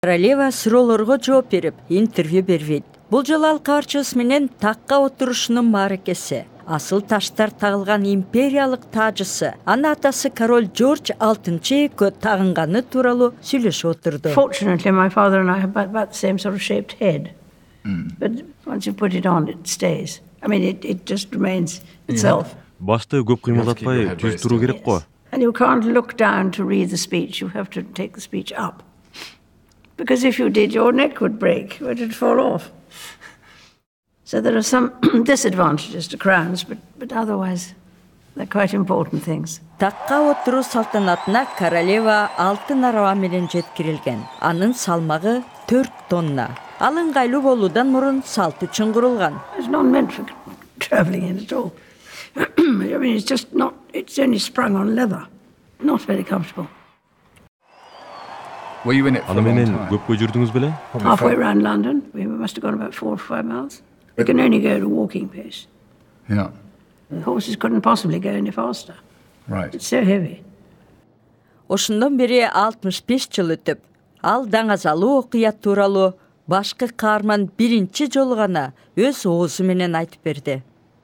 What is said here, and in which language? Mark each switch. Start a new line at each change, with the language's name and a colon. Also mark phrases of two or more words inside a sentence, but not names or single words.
Kyrgyz: Королева суроолорго жооп берип, интервью бербейт. Бул жолу ал кабарчыбыз менен такка отурушунун мааракеси. Асыл таштар тагылган империялык таажысы, анын атасы король Жорж VI экөө тагынганы тууралуу сүйлөшүп отурду.
English: Fortunately, my father and I have about the same sort of shaped head. But once you put it on, it stays. I mean, it just remains itself.
Kyrgyz: Башты көп кыймылдатпай түз туруу керек го.
English: And you can't look down to read the speech. You have to take the speech up. Because if you did, your neck would break, or it'd fall off. So there are some disadvantages to crowns, but otherwise they're quite important things.
Kyrgyz: Такка отуруу салтанатына королева алтын араба менен жеткирилген. Анын салмагы 4 тонна. Ал ыңгайлуу болуудан мурун салт үчүн курулган.
English: It's not meant for traveling in at all. I mean, it's only sprung on leather. Not very comfortable. Were you in it for
Kyrgyz: Аны
English: a long
Kyrgyz: менен
English: time?
Kyrgyz: көпкө жүрдүңүз беле?
English: Halfway around London, we must have gone about 4 or 5 miles. We can only go at a walking pace. Yeah, The horses couldn't possibly go any faster. right. It's so heavy.
Kyrgyz: Ошондон бери 65 жыл өтүп, ал даңазалуу окуя тууралуу башкы каарман биринчи жолу гана өз оозу менен айтып берди.